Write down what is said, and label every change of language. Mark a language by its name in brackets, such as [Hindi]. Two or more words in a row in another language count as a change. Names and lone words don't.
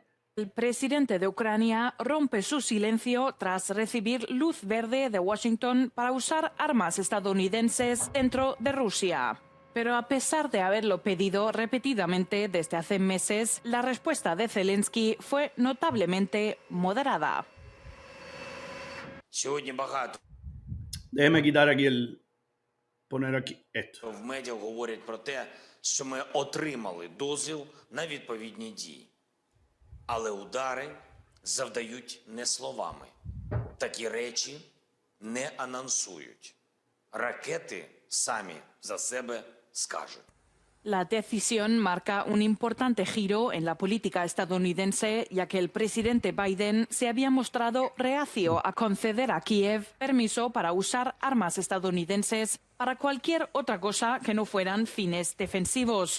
[Spanish] El presidente de Ucrania rompe su silencio tras recibir luz verde de Washington para usar armas estadounidenses dentro de Rusia. Pero a pesar de haberlo pedido repetidamente desde hace meses, la respuesta de Zelensky fue notablemente moderada. Déjeme quitar aquí poner aquí esto. [Ukrainian] В медіа говорять про те, що ми отримали дозвіл на відповідні дії. Але удари завдають не словами. Такі речі не анонсують. Ракети самі за себе скажуть. [Spanish] La decisión marca un importante giro en la política estadounidense, ya que el presidente Biden se había mostrado reacio a conceder a Kiev permiso para usar armas estadounidenses para cualquier otra cosa que no fueran fines defensivos.